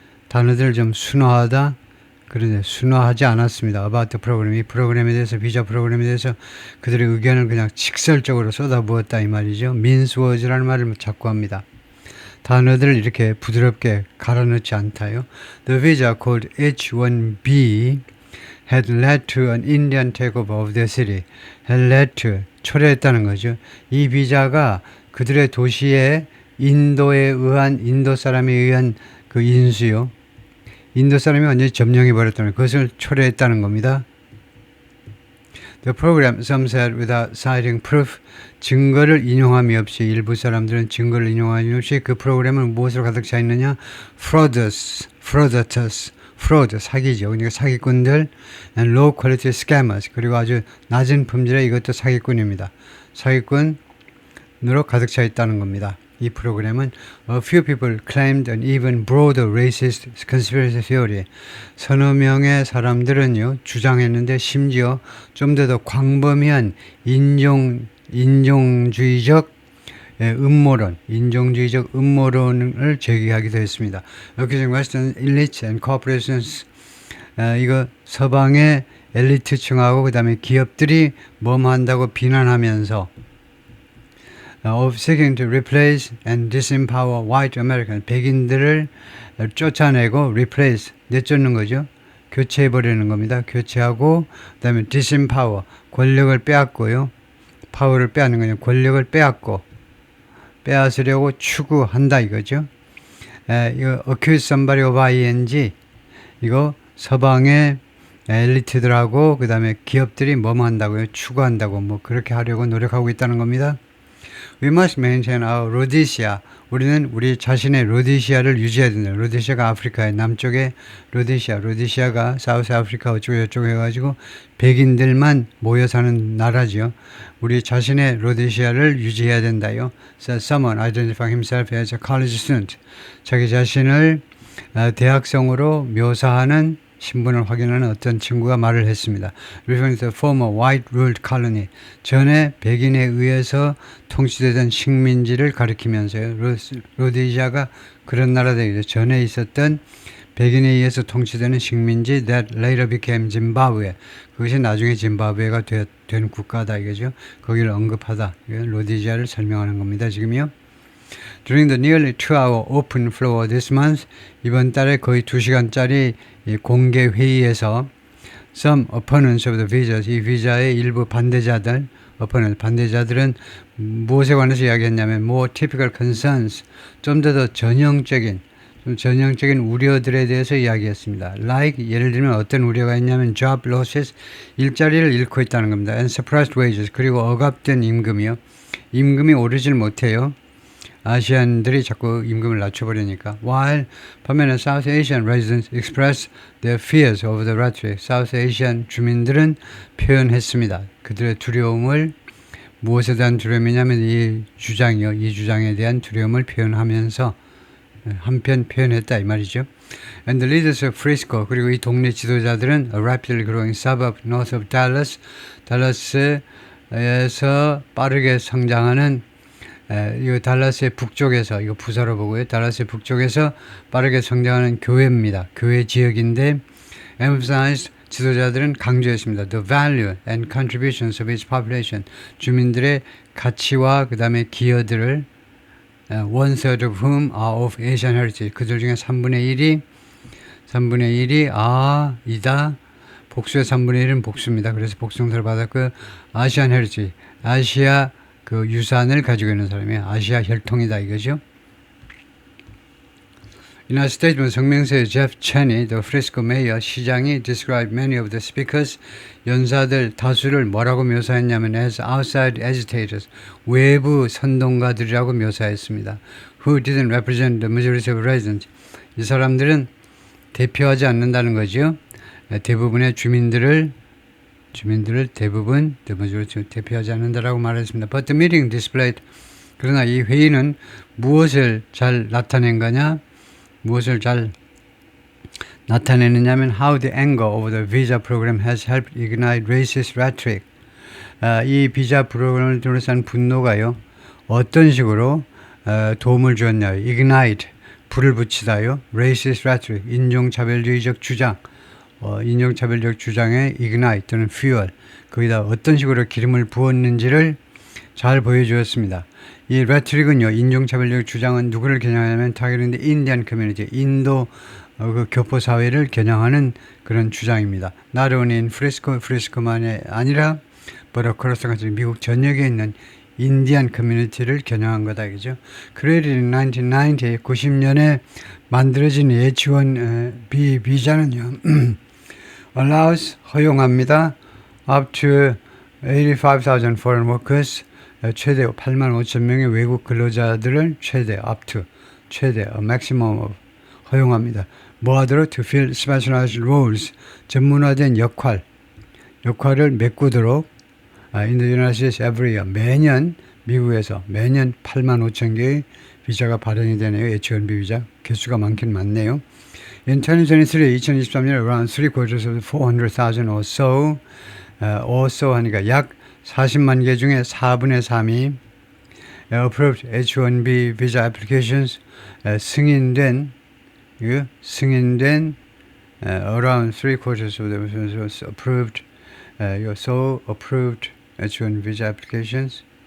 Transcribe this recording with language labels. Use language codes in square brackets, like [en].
[ko] 단어들을 좀 순화하다. 그런데 순화하지 않았습니다. [en] About the program. [ko] 이 프로그램에 대해서, 비자 프로그램에 대해서 그들의 의견을 그냥 직설적으로 쏟아부었다 이 말이죠. [en] mince words [ko] 라는 말을 자꾸 합니다. 단어들을 이렇게 부드럽게 갈아넣지 않다요. [en] The visa called H-1B had led to an Indian takeover of their city. had led to, [ko] 초래했다는 거죠. 이 비자가 그들의 도시에 인도 사람에 의한 그 인수요. 인도 사람이 완전히 점령해버렸다는 그것을 초래했다는 겁니다. [en] The program, some said without citing proof, [ko] 증거를 인용함이 없이 일부 사람들은 증거를 인용함이 없이 그 프로그램은 무엇으로 가득 차 있느냐? fraud, 사기죠. 그러니까 사기꾼들, [en] and low quality scammers, [ko] 그리고 아주 낮은 품질의 이것도 사기꾼입니다. 사기꾼으로 가득 차 있다는 겁니다. 이 프로그램은 [en] a few people claimed an even broader racist conspiracy theory. [ko] 서너 명의 사람들은요 주장했는데 심지어 좀 더 광범위한 인종주의적 음모론을 제기하기도 했습니다. [en] Accusing Western elites and corporations [ko] 이거 서방의 엘리트층하고 그 다음에 기업들이 뭐한다고 비난하면서 [en] of seeking to replace and disempower white Americans. [ko] 백인들을 쫓아내고 replace, 내쫓는 거죠. 교체해버리는 겁니다. 교체하고 그 다음에 disempower, 권력을 빼앗고요. 파워를 빼앗는 거죠. 권력을 빼앗으려고 추구한다 이거죠. 이거 [en] accuse somebody of ing, [ko] 이거 서방의 엘리트들하고 그 다음에 기업들이 뭐한다고요? 추구한다고 뭐 그렇게 하려고 노력하고 있다는 겁니다. [en] We must maintain our Rhodesia. [ko] 우리는 우리 자신의 로데시아를 유지해야 된다. 로데시아가 아프리카의 남쪽에 로데시아가 사우스 아프리카 어쩌고 저쩌고 해가지고 백인들만 모여 사는 나라죠. 우리 자신의 로데시아를 유지해야 된다요. [en] So someone identifying himself as a college student. [ko] 자기 자신을 대학생으로 묘사하는 신분을 확인하는 어떤 친구가 말을 했습니다. [en] Referring to the former white-ruled colony. [ko] 전에 백인에 의해서 통치되던 식민지를 가리키면서요. 로데시아가 그런 나라들이죠. 전에 있었던 백인에 의해서 통치되는 식민지 [en] that later became Zimbabwe. [ko] 그것이 나중에 짐바브웨가 된 국가다 이거죠. 거기를 언급하다. 로데시아를 설명하는 겁니다. 지금요. [en] During the nearly 2-hour open floor this month, [ko] 이번 달에 거의 2시간짜리 공개 회의에서 [en] some opponents of the visas, [ko] 이 비자의 일부 반대자들, 반대자들은 무엇에 관해서 이야기했냐면 [en] more typical concerns, [ko] 좀 더 전형적인 우려들에 대해서 이야기했습니다. Like 예를 들면 어떤 우려가 있냐면 [en] job losses, [ko] 일자리를 잃고 있다는 겁니다. [en] And suppressed wages, [ko] 그리고 억압된 임금이요. 임금이 오르질 못해요. 아시안들이 자꾸 임금을 낮춰버리니까. [en] While [ko] 반면에 [en] South Asian residents express their fears over the rhetoric, South Asian [ko] 주민들은 표현했습니다. 그들의 두려움을, 무엇에 대한 두려움이냐면 이 주장에 대한 두려움을 표현하면서 한편 표현했다 이 말이죠. [en] And the leaders of Frisco, [ko] 그리고 이 동네 지도자들은 [en] a rapidly growing suburb north of Dallas, [ko] 달라스에서 빠르게 성장하는 이 달라스의 북쪽에서, 이거 부사로 보고요. 달라스의 북쪽에서 빠르게 성장하는 교회입니다. 교회 지역인데 emphasized, 지도자들은 강조했습니다. [en] The value and contributions of its population, [ko] 주민들의 가치와 그 다음에 기여들을 [en] one third of whom are of Asian heritage, [ko] 그들 중에 3분의 1이 이다. 복수의 3분의 1은 복수입니다. 그래서 복수형사를 받았고 아시안 헤리티지, 아시아 그 유산을 가지고 있는 사람이에요. 아시아 혈통이다 이거죠. [en] In a statement, [ko] 성명서에 [en] Jeff Cheney, the Frisco mayor, 시장이 described many of the speakers, [ko] 연사들 다수를 뭐라고 묘사했냐면 [en] as outside agitators, [ko] 외부 선동가들이라고 묘사했습니다. [en] Who didn't represent the majority of residents. [ko] 이 사람들은 대표하지 않는다는 거죠. 대부분의 주민들을 대부분 대표하지 않는다라고 말했습니다. [en] But the meeting displayed, [ko] 그러나 이 회의는 무엇을 잘 나타낸 거냐? 무엇을 잘 나타내느냐면 [en] how the anger over the visa program has helped ignite racist rhetoric. [ko] 이 비자 프로그램을 둘러싼 분노가요. 어떤 식으로 도움을 주었냐요. ignite, 불을 붙이다요. [en] racist rhetoric, [ko] 인종차별주의적 주장. 인종차별적 주장에 ignite 또는 fuel, 거기다 어떤 식으로 기름을 부었는지를 잘 보여주었습니다. 이 레트릭은요, 인종차별적 주장은 누구를 겨냥하냐면 타겟인데 인디안 커뮤니티, 인도 그 교포 사회를 겨냥하는 그런 주장입니다. [en] Not only in Frisco [ko] 만이 아니라 [en] but across [ko] 미국 전역에 있는 인디안 커뮤니티를 겨냥한 거다, 그죠? [en] Created in 1990, [ko] 90년에 만들어진 H-1B 비자는요, allows, 허용합니다. [en] up to 85,000 foreign workers, [ko] 최대 85,000명의 외국 근로자들을 최대 [en] a maximum of [ko] 허용합니다. 뭐 하도록 [en] to fill specialized roles, [ko] 전문화된 역할을 메꾸도록 [en] in the United States every year, [ko] 매년 미국에서 매년 85,000개의 비자가 발행이 되네요. H-1B 비자 개수가 많긴 많네요. [en] In 2023, around 3/4 of 400,000 or so [ko] 하니까 약 40만 개 중에 4분의 3이 [en] approved H-1B visa applications, 승인된 around 3/4 of them approved, approved H-1B visa applications.